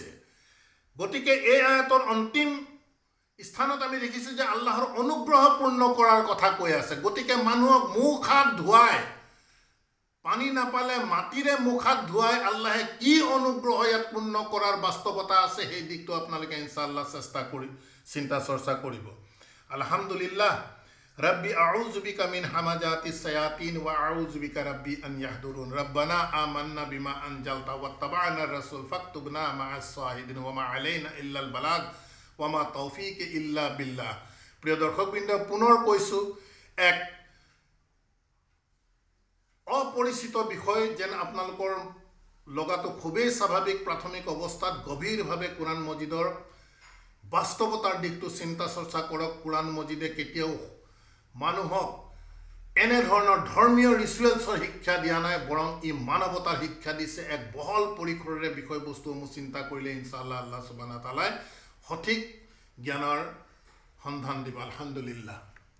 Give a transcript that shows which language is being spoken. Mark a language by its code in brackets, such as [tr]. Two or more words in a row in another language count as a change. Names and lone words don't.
[as] গতিকে এই আয়াতৰ অন্তিম স্থানত আমি দেখিছোঁ যে আল্লাহৰ অনুগ্ৰহ পূৰ্ণ কৰাৰ কথা কৈ আছে। গতিকে মানুহক মুখ হাত ধুৱাই, পানী নাপালে মাটিৰে মুখ হাত ধুৱাই আল্লাহে কি অনুগ্ৰহ ইয়াত পূৰ্ণ কৰাৰ বাস্তৱতা আছে, সেই দিশটো আপোনালোকে ইনশাআল্লাহ চেষ্টা কৰি চিন্তা চৰ্চা কৰিব। [ar] আলহামদুলিল্লাহ, ربي أعوذ بك من همزات الشياطين وأعوذ بك ربي أن يحضرون ربنا آمنا بما أنزلت واتبعنا الرسول فاكتبنا مع الشاهدين وما علينا إلا البلاغ وما توفيق إلا بالله। [as] প্রিয় দর্শকবৃন্দ, পুনৰ কৈছোঁ, এক অপৰিচিত বিষয় যেন আপোনালোকৰ লগাটো খুবেই স্বাভাৱিক প্ৰাথমিক অৱস্থাত গভীৰভাৱে কোৰাণ মজিদৰ বাস্তৱতাৰ দিশটো চিন্তা চৰ্চা কৰক। কোৰাণ মজিদে কেতিয়াও মানুহক এনেধৰণৰ ধৰ্মীয় ৰিচুৱেলছৰ শিক্ষা দিয়া নাই, বৰং ই মানৱতাৰ শিক্ষা দিছে। এক বহল পৰিসৰেৰে বিষয়বস্তুসমূহ চিন্তা কৰিলে ইনশাআল্লাহ [ar] الله سبحانه وتعالى [as] সঠিক জ্ঞানৰ সন্ধান দিব। আলহামদুলিল্লাহ।